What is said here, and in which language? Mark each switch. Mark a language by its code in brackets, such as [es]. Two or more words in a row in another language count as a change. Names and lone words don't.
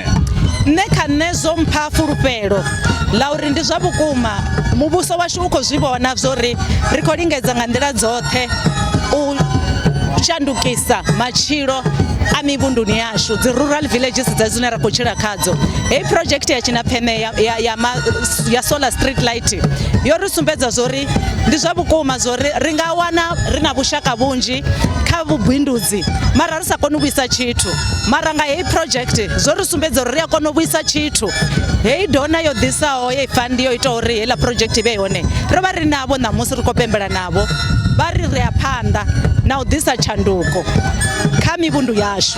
[ve] Nṋe kha nṋe zwo mpha fulufhelo ḽa uri ndi zwa vhukuma muvhuso washu u khou zwi vhona zwori ri khou lingedza nga nḓila dzoṱhe u shandukisa matshilo a mivhunduni yashu, dzi [en] rural villages [ve] dza dzine ra khou tshila khadzo. Hei project ya Tshinapfene ya [en] solar street light [ve] yo ri sumbedza zwori ndi zwa vhukuma zwori ri nga wana ri na vhushaka vhunzhi kha vhubindudzi mara ri sa koni u vhuisa tshithu, mara nga hei project zwo ri sumbedza uri ri a kona u vhuisa tshithu. Hei dona yo ḓisaho ye fund yo ita uri heiḽa project i vhe hone ro vha ri navho ṋamusi ri khou pembela navho vha ri ri a phanḓa na u ḓisa tshanduko kha mivhundu yashu.